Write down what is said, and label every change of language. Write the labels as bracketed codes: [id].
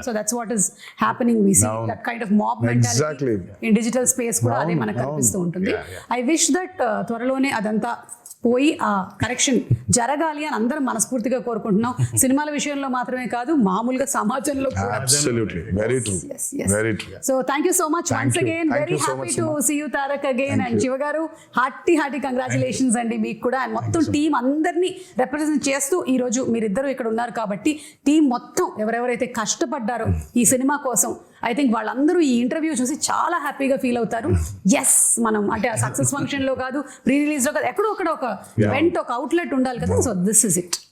[en] So that's what is happening. We see that kind of mob mentality in digital space [te] కూడా అదే మనకు కనిపిస్తూ ఉంటుంది. [en] I wish that [te] త్వరలోనే అదంతా పోయి ఆ కరెక్షన్ జరగాలి అని అందరం మనస్ఫూర్తిగా కోరుకుంటున్నాం. సినిమాల విషయంలో మాత్రమే కాదు, మామూలుగా సమాజంలో కూడా. [en] Absolutely, very true. Very true. So thank you so much once again. Very happy to see you Tarak again. And Shiva garu, hearty congratulations [te] అండి మీకు కూడా. అండ్ మొత్తం టీం అందరినీ రిప్రజెంట్ చేస్తూ ఈ రోజు మీరిద్దరూ ఇక్కడ ఉన్నారు కాబట్టి టీం మొత్తం ఎవరెవరైతే కష్టపడ్డారో ఈ సినిమా కోసం, [en] I think [te] వాళ్ళందరూ ఈ ఇంటర్వ్యూ చూసి చాలా హ్యాపీగా ఫీల్ అవుతారు. ఎస్, మనం అంటే ఆ సక్సెస్ ఫంక్షన్ లో కాదు, ప్రీ రిలీజ్ లో కాదు, ఎక్కడో అక్కడ ఒక ఈవెంట్, ఒక అవుట్లెట్ ఉండాలి కదా. [en] So this is it.